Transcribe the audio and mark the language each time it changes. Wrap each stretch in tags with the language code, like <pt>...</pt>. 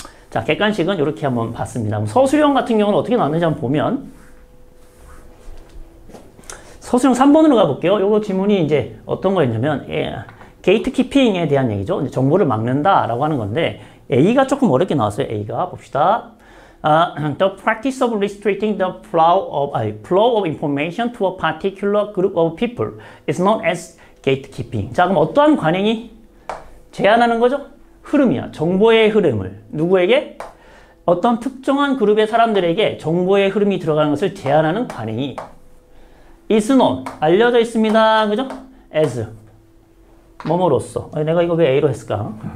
<ko>자, 객관식은 이렇게 한번 봤습니다. 서술형 같은 경우는 어떻게 나왔는지 한번 보면 서술형 3번으로 가볼게요. 요거 지문이 이제 어떤 거였냐면, 게이트 키핑에 대한 얘기죠. 이제 정보를 막는다라고 하는 건데, A가 조금 어렵게 나왔어요. A가 봅시다.</ko> <en>The practice of restricting the flow of information to a particular group of people is known as gatekeeping.</en> <ko>자, 그럼 어떠한 관행이 제한하는 거죠? 흐름이야. 정보의 흐름을. 누구에게? 어떤 특정한 그룹의 사람들에게 정보의 흐름이 들어가는 것을 제한하는 관행이</ko> <en>is known,</en> <ko>알려져 있습니다. 그죠? as, 뭐뭐로써. 내가 이거 왜 A로 했을까?</ko>